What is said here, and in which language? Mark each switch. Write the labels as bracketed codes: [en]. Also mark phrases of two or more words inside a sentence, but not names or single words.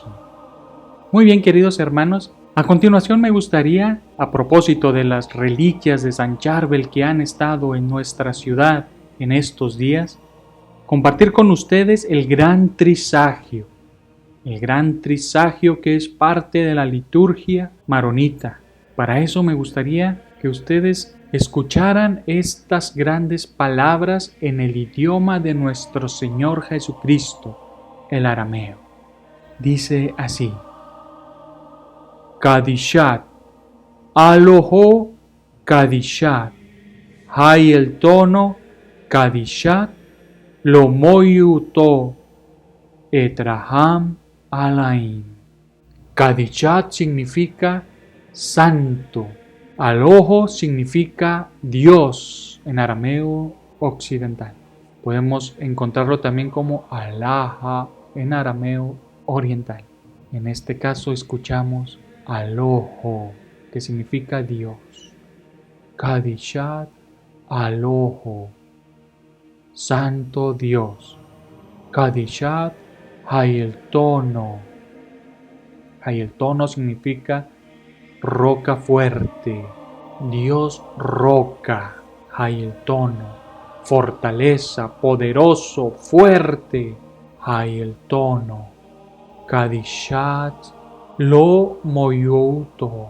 [es] Muy bien, queridos hermanos, a continuación me gustaría, a propósito de las reliquias de San Charbel que han estado en nuestra ciudad en estos días, compartir con ustedes el gran trisagio que es parte de la liturgia maronita. Para eso me gustaría que ustedes escucharan estas grandes palabras en el idioma de nuestro Señor Jesucristo, el arameo. Dice así: [syc] Kadishat, aloho Kadishat, hay el tono Kadishat, lo moyuto, etraham alain. [es] Kadishat significa santo. Aloho significa Dios en arameo occidental. Podemos encontrarlo también como Alaha en arameo oriental. En este caso escuchamos Aloho, que significa Dios. [syc] Kadishat Aloho, [es] Santo Dios. [syc] Kadishat Hayeltono. [es] Hayeltono significa roca fuerte, Dios roca, Hayeltono, fortaleza, poderoso, fuerte, Hayeltono. [syc] Kadishat lo moyouto.